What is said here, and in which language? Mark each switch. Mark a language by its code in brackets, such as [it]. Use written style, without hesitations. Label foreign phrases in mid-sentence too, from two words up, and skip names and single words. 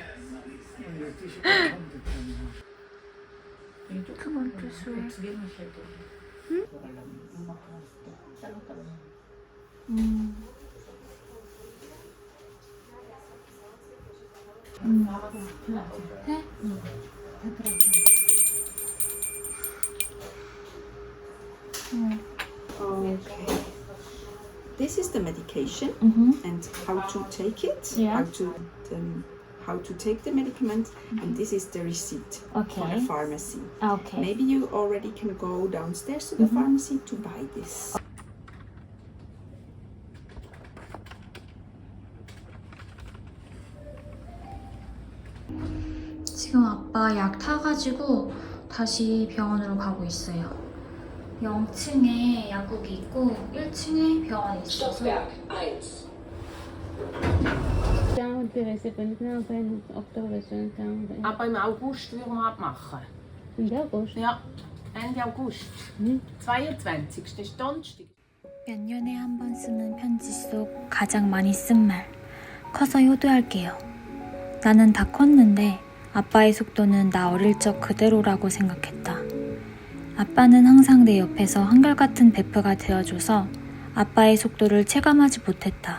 [ko] 12시까지 하면 됐잖아. 두 번째 수액. 네? [en] Okay. This is the medication and how to take it, Yeah. how to take the medicament, and this is the receipt from the Okay. pharmacy. Okay. Maybe you already can go downstairs to the pharmacy to buy this. [ko] 지금 아빠 약 타가지고 다시 병원으로 가고 있어요. 0층에 약국이 있고 1층에 병원이 있어서 [de] Aber im August würden wir abmachen. Im August? Ja, Ende August. 22. Das ist Donnerstag. [ko] 몇 년에 한 번 쓰는 편지 속 가장 많이 쓴 말. 커서 효도할게요. 나는 다 컸는데 아빠의 속도는 나 어릴 적 그대로라고 생각했다. 아빠는 항상 내 옆에서 한결같은 베프가 되어줘서 아빠의 속도를 체감하지 못했다.